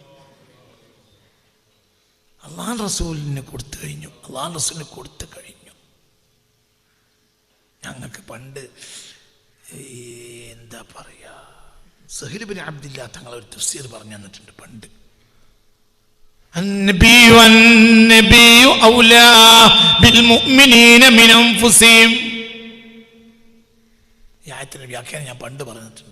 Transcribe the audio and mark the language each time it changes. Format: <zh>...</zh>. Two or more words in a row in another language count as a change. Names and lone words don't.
<ml>അള്ളാഹുവിൻ്റെ റസൂലിന് കൊടുത്തു കഴിഞ്ഞു. അള്ളാഹുവിൻ്റെ റസൂലിന് കൊടുത്തു കഴിഞ്ഞു. ഞങ്ങൾക്ക് പണ്ട് എന്താ പറയുക, സഹീൽ ബിൻ അബ്ദില്ലാ തങ്ങൾ ഒരു തഫ്സീർ പറഞ്ഞു തന്നിട്ടുണ്ട് പണ്ട്.</ml> <ar>النبي أولى بالمؤمنين من أنفسهم.</ar> <ml>ഈ ആയത്തിൻ്റെ വ്യാഖ്യാനം ഞാൻ പണ്ട് പറഞ്ഞിട്ടുണ്ട്.</ml>